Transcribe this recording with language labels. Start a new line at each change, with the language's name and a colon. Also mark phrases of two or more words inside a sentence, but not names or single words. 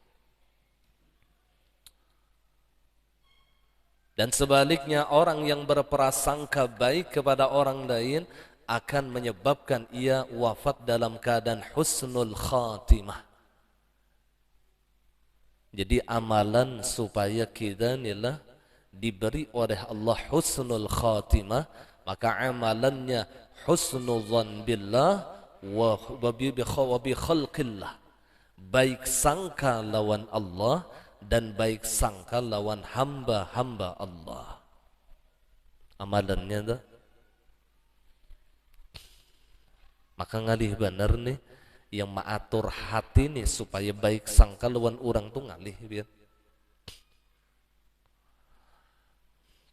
Indonesian: Dan sebaliknya, orang yang berprasangka baik kepada orang lain akan menyebabkan ia wafat dalam keadaan
Arabic: حسن الخاتمة.
Indonesian: Jadi amalan supaya kita inilah diberi oleh Allah
Arabic: حسن الخاتمة,
Indonesian: maka amalannya
Arabic: حسن الظن بالله وبخلق الله,
Banjar: baik sangka lawan Allah
Indonesian: dan baik sangka lawan hamba-hamba Allah. Amalannya dah.
Banjar: Maka ngalih benar nih yang mengatur hati nih supaya baik sangka lawan orang tuh ngalih biar.